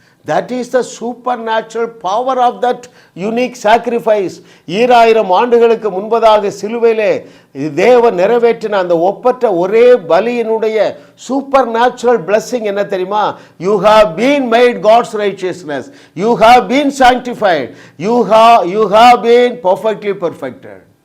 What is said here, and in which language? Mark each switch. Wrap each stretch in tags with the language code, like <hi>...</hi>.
<en>That is the supernatural power of that unique sacrifice.</en> <ta>2000 ஆண்டுகளுக்கு முன்பதாக சிலுவையிலே தேவன் நிறைவேற்றின அந்த ஒப்பற்ற ஒரே பலியினுடைய சூப்பர் நேச்சுரல் பிளெஸிங் என்ன தெரியுமா?</ta> <en>You have been made God's righteousness. You have been sanctified. You have been perfectly perfected.</en>